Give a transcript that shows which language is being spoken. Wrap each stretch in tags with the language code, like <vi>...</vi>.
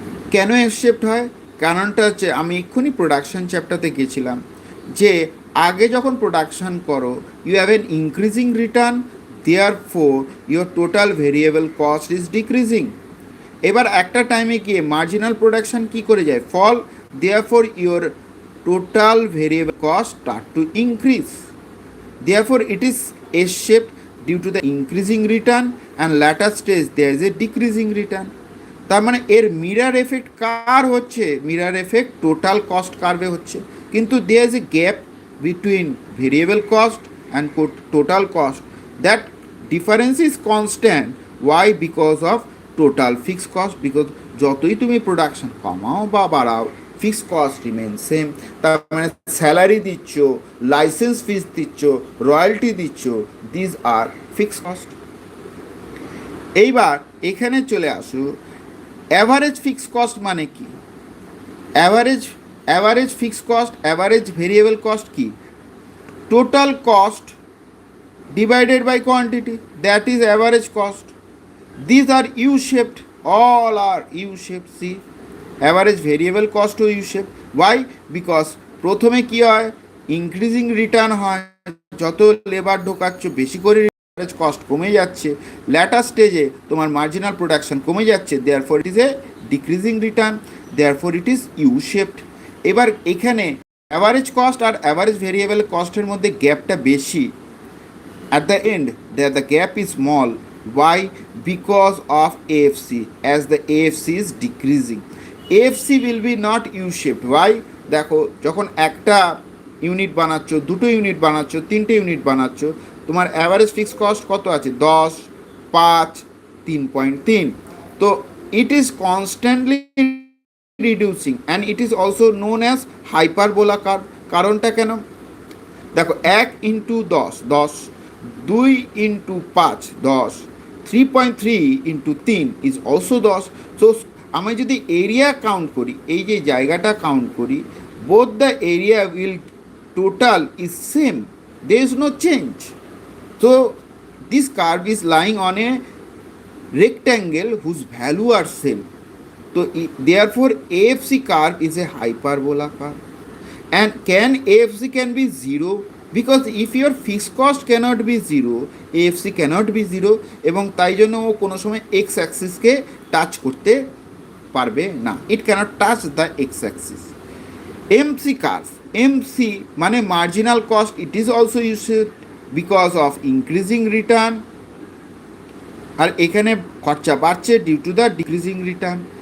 <bn>কেন S shaped হয়? কারণটা হচ্ছে, আমি এক্ষুনি প্রোডাকশন চ্যাপ্টারতে গেছিলাম, যে আগে যখন প্রোডাকশন করো</bn> <en>You have an increasing return, therefore your total variable cost is decreasing.</en> <bn>এবার একটা টাইমে গিয়ে মার্জিনাল প্রোডাকশন কি করে যায়, ফল,</bn> <en>Therefore your total variable cost start to increase. Therefore, it is S-shaped due to the increasing return, and later stage there is a decreasing return.</en> <bn>তার মানে এর মিরার এফেক্ট কার হচ্ছে, মিরার এফেক্ট টোটাল কস্ট কার্ভে হচ্ছে, কিন্তু</bn> <en>There is a gap between variable cost and total cost, that difference is constant. Why? Because of total fix cost. Because</en> <bn>যতই তুমি production কমাও বা বাড়াও,</bn> <en>Fix cost remain same.</en> <bn>তার মানে স্যালারি দিচ্ছ, লাইসেন্স ফিস দিচ্ছ, রয়্যালটি দিচ্ছ,</bn> <en>These are fix cost.</en> <bn>এইবার এখানে চলে আসো, অ্যাভারেজ ফিক্স কস্ট মানে কি? Average fix cost, average variable cost কি?</bn> <en>Total cost divided by quantity, that is average cost. These are U-shaped, all are U-shaped. See, average variable cost to U-shaped. Why?</en> <bn>Because প্রথমে কি হয়, increasing return হয়, যত labour ঢোকাচ্ছ বেশি করে average cost কমে যাচ্ছে, ল্যাটার স্টেজে তোমার মার্জিনাল প্রোডাকশন কমে যাচ্ছে,</bn> <en>Therefore it is a decreasing return, therefore it is U shaped.</en> <bn>এবার এখানে অ্যাভারেজ কস্ট আর অ্যাভারেজ ভেরিয়েবল কস্টের মধ্যে গ্যাপটা বেশি।</bn> <en>At the end, there the gap is small. Why? Because of AFC. As the AFC is decreasing, AFC will be not U-shaped. Why?</en> <bn>দেখো, যখন একটা unit বানাচ্ছ, দুটো ইউনিট বানাচ্ছ, তিনটে ইউনিট বানাচ্ছ, তোমার অ্যাভারেজ ফিক্স কস্ট কত আছে?</bn> <en>10, 5, 3.3। তো it is constantly reducing and it is also known as hyperbola curve.</en> <bn>কারণটা কেন? দেখো, 1 into 10, 10, 2 into 5, 10, 3.3 into 3 is also 10।</bn> <en>so</en> <bn>আমি যদি এরিয়া কাউন্ট করি,</bn> <en>এই যে জায়গাটা কাউন্ট করি, both the area will total is same, there is no change. So this curve is lying on a rectangle whose value are same. So therefore AFC curve is a hyperbola curve. And can AFC can be 0? Because if your fixed cost cannot be 0, AFC cannot be 0,</en> <bn>এবং তাই জন্য ও কোনো সময় x অ্যাক্সিসকে touch করতে পারবে না,</bn> <en>It cannot touch the X axis. MC curve, MC মানে marginal cost, it is also used because of increasing return,</en> <bn>আর এখানে খরচা বাড়ছে</bn> <en>Due to the decreasing return.</en>